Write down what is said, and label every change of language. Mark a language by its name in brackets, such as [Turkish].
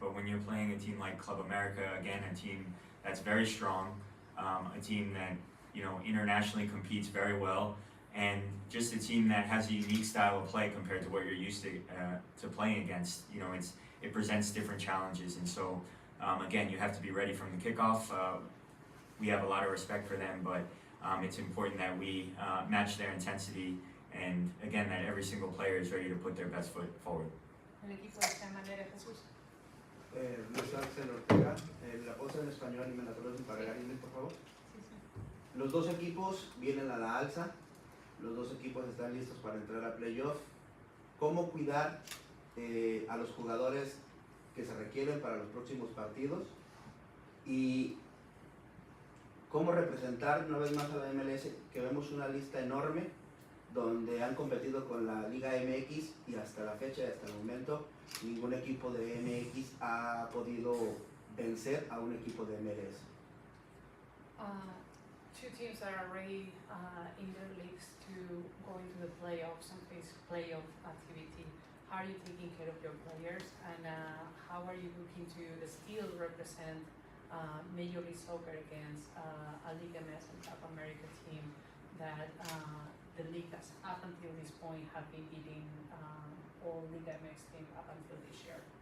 [English] But when you're playing a team like Club America, again, a team that's very strong, a team that internationally competes very well, and just a team that has a unique style of play compared to what you're used to playing against. It presents different challenges, and so again, you have to be ready from the kickoff. We have a lot of respect for them, but it's important that we match their intensity, and again, that every single player is ready to put their best foot forward. [Spanish] El equipo de esta manera, Jesús. Luis Ángel Ortega, la cosa en español y me la traducen para Gary, por favor. Los dos equipos vienen a la alza, los dos equipos están listos para entrar a playoff. ¿Cómo cuidar a los jugadores que se requieren para los próximos partidos? Y cómo representar una vez más a la MLS, que vemos una lista enorme donde han competido con la Liga MX y hasta la fecha, hasta el momento, ningún equipo de MX ha podido vencer a un equipo de MLS. [English] Two teams that are already in their leagues to go into the playoffs and face playoff activity. How are you taking care of your players, and how are you looking to still represent Major League Soccer against a Liga MS and South America team that the league has up until this point have been beating all Liga MX team up until this year?